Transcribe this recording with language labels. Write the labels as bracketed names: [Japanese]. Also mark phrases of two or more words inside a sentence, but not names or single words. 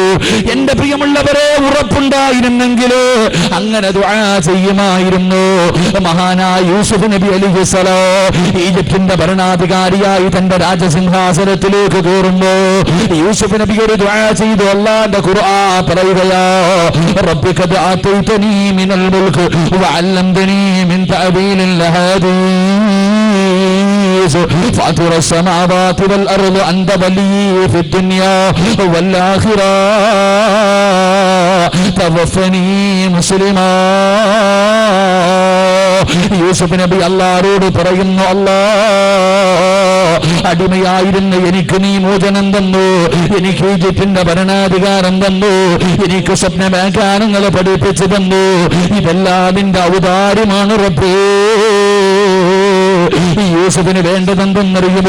[Malayalam] എന്റെ പ്രിയമുള്ളവരെ, ഉറപ്പുണ്ടായിരുന്നെങ്കിലോ അങ്ങനെ ദുആ ചെയ്യുമായിരുന്നു. മഹാനായ യൂസുഫ് നബി അലൈഹിസ്സലാം ഈജിപ്തിന്റെ ഭരണാധികാരിയായി തന്റെ രാജസിംഹാസനത്തിലേക്ക് കയറുമ്പോ യൂസുഫ് നബി ഒരു ദുആ ചെയ്തു. അല്ലാഹുവിന്റെ ഖുർആൻ പറയുകയാ, [Arabic] قد آتيتني من الملك وعلمتني من تأويل الأحاديث فاطر السماوات والأرض أنت ولي في الدنيا والآخرة توفني مسلما. [Malayalam] യൂസുഫ് നബി അല്ലാഹുവോട് പറയുന്നു, അല്ലാഹ് അടിമയായിരുന്ന എനിക്ക് നീ മോചനം തന്നു, എനിക്ക് ഈജിപ്തിന്റെ ഭരണാധികാരം തന്നു, എനിക്ക് സ്വപ്ന വ്യാഖ്യാനങ്ങളെ പഠിപ്പിച്ചു തന്നു. ഇതെല്ലാം നിന്റെ ഔദാര്യമാണ് റബ്ബേ. യൂസുഫിന് വേണ്ടതെന്തെന്നറിയുമോ?